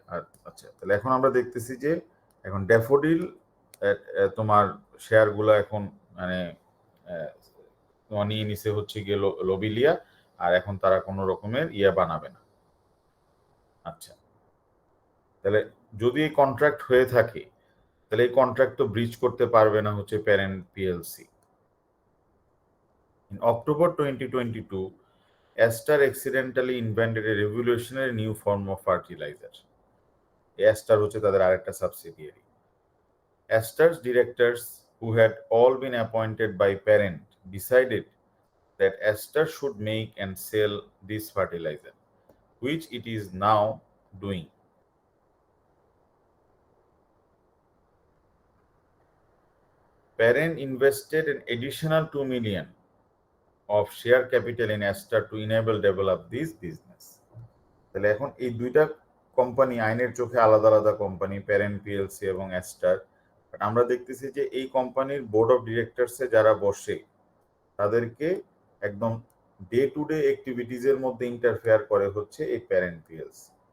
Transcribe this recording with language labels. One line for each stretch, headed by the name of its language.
Bangla: আর আচ্ছা, তাহলে এখন আমরা দেখতেছি যে এখন ড্যাফোডিল তোমার শেয়ারগুলো এখন মানে তোমার নিয়ে নিছে হচ্ছে গিয়ে লোবিলিয়া, আর এখন তারা কোনো রকমের বানাবে না। আচ্ছা, তাহলে যদি এই কন্ট্রাক্ট হয়ে থাকে, তাহলে এই কন্ট্রাক্ট তো ব্রিচ করতে পারবে না হচ্ছে parent PLC.
English: In October 2022, Aster accidentally invented a revolutionary new form of fertilizer.
Bangla: Aster হচ্ছে তাদের আরেকটা subsidiary.
English: Aster's directors, who had all been appointed by parent, decided that Aster should make and sell this fertilizer, which it is now doing. Parent invested an additional 2 million of share capital in Aster to enable develop this business.
Bangla: তাহলে এখন এই দুইটা company আইনের চোখে আলাদা আলাদা company, parent PLC এবং ester. আমরা দেখতেছি যে এই কোম্পানির বোর্ড অফ ডিরেক্টরসে যারা বসে তাদেরকে একদম ডে টু ডে অ্যাক্টিভিটিজের মধ্যে ইন্টারফেয়ার করে হচ্ছে এই প্যারেন্ট পিএলসি।